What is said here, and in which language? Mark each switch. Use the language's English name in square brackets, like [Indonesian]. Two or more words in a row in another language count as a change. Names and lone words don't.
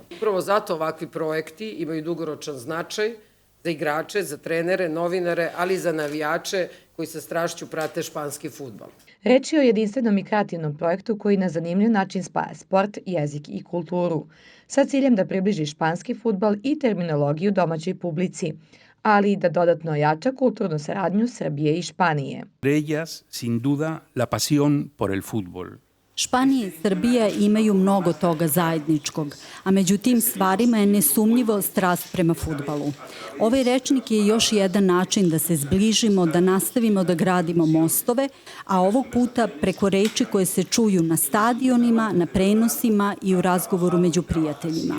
[Serbian] Upravo zato ovakvi projekti imaju dugoročan značaj za igrače, za trenere, novinare, ali i za navijače koji sa strašću prate španski fudbal. Reč je o jedinstvenom i kreativnom projektu koji na zanimljiv način spaja sport, jezik i kulturu, sa ciljem da približi španski fudbal i terminologiju domaćoj publici, ali i da dodatno ojača kulturnu saradnju Srbije i Španije. [Spanish] Ellas, sin duda, la pasión por el fútbol. [Serbian] Španija i Srbija imaju mnogo toga zajedničkog, a među tim stvarima je nesumnjivo strast prema fudbalu. Ovaj rečnik je još jedan način da se zbližimo, da nastavimo da gradimo mostove, a ovog puta preko reči koje se čuju na stadionima, na prenosima i u razgovoru među prijateljima.